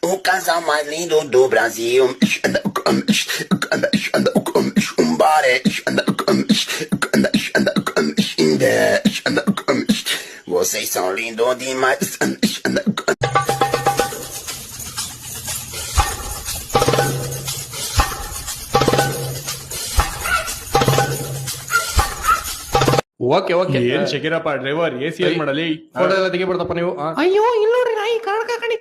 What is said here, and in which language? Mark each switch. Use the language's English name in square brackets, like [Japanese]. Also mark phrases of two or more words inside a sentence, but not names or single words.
[Portuguese] casa mais lindo do Brasil. Vocês são lindos demais. [English] OK OK [Kannada] ಏನ್ ಶಕೀರಪ್ಪ [English] driver AC [Kannada] ಏನ್ ಮಾಡಲಿ ಫೋಟೋ ಎಲ್ಲ ತೆಗಿಬಿಡ್ತಪ್ಪ ನೀವು ಅಯ್ಯೋ ಇಲ್ಲ ನೋಡ್ರಿ ನಾಯಿ ಕರ್ಕ ಕಣಿತೆ